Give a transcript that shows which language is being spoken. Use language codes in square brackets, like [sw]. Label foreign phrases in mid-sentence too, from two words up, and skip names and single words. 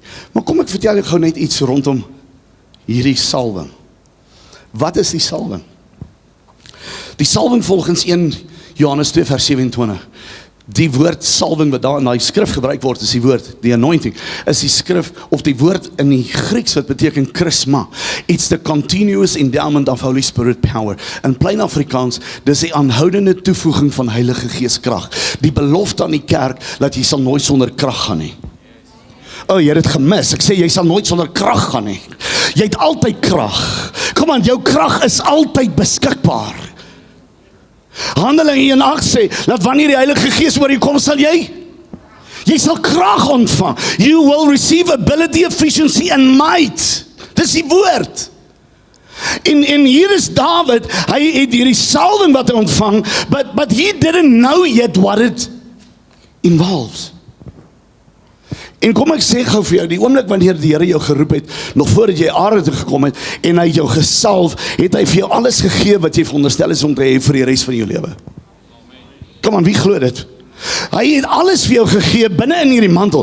[af] Maar kom ek vertel jou gou net iets rondom hierdie salwing. Wat is die salwing? Die salwing volgens 1 Johannes 2 vers 27. Die woord salwing wat daar in die skrif gebruik word, is die woord, die anointing, is die skrif, of die woord in die Grieks wat beteken charisma. [en] It's the continuous endowment of Holy Spirit power. In plain Afrikaans, [af] dis die aanhoudende toevoeging van Heilige Gees krag. Die belofte aan die kerk, dat jy sal nooit sonder krag gaan nie. Oh, jy het dit gemis. Ek sê, jy sal nooit sonder krag gaan nie. Jy het altyd krag. Kom aan, jou krag is altyd beskikbaar. Handelinge 1:8 sê, dat wanneer die Heilige Gees oor jou kom, sal jy sal krag ontvang. [en] You will receive ability, efficiency and might. [af] Dis die woord. En hier is David, hy het hierdie salwing wat hy ontvang, [en] but he didn't know yet what it involves. [af] En kom ek sê gou vir jou, die oomblik wanneer die Here jou geroep het, nog voordat jy aarde toe gekom het, en hy jou gesalf, het hy vir jou alles gegee wat jy veronderstel is om te hê vir die res van jou lewe. Kom aan, wie glo dit? Hy het alles vir jou gegee binne in hierdie mantel.